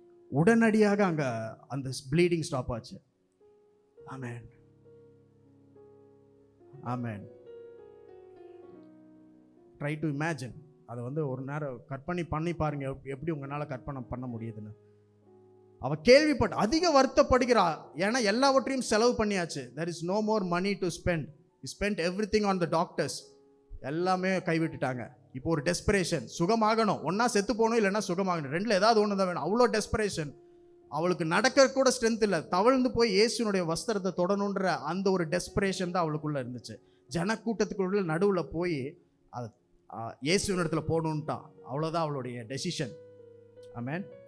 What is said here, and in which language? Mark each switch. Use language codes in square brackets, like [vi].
[ta] உடனடியாக அங்கே அந்த ப்ளீடிங் ஸ்டாப் ஆச்சு. ஆமென், ஆமென். [en] try to imagine, [ta] அதை வந்து ஒரு நேரம் கற்பனை பண்ணி பாருங்க, எப்படி உங்களால் கற்பனை பண்ண முடியுதுன்னு. அவ கேள்விப்பட்ட அதிக வருத்தப்படுகிறா, ஏன்னா எல்லாவற்றையும் செலவு பண்ணியாச்சு. [en] there is no more money to spend, he spent everything on the doctors, [ta] எல்லாமே கைவிட்டுட்டாங்க. இப்போ ஒரு டெஸ்பரேஷன், சுகமாகணும், ஒன்னா செத்து போகணும் இல்லைன்னா சுகமாகணும், ரெண்டுல ஏதாவது ஒன்று தான் வேணும். அவ்வளோ டெஸ்பரேஷன், அவளுக்கு நடக்க கூட ஸ்ட்ரென்த் இல்லை, தவழ்ந்து போய் இயேசுனுடைய வஸ்திரத்தை தொடணுன்ற அந்த ஒரு டெஸ்பரேஷன் தான் அவளுக்குள்ள இருந்துச்சு. ஜனக்கூட்டத்துக்குள்ள நடுவில் போய் அது இயேசுவின் இடத்துல போகணுன்ட்டான், அவ்வளோதான் அவளுடைய டெசிஷன். ஆமென்.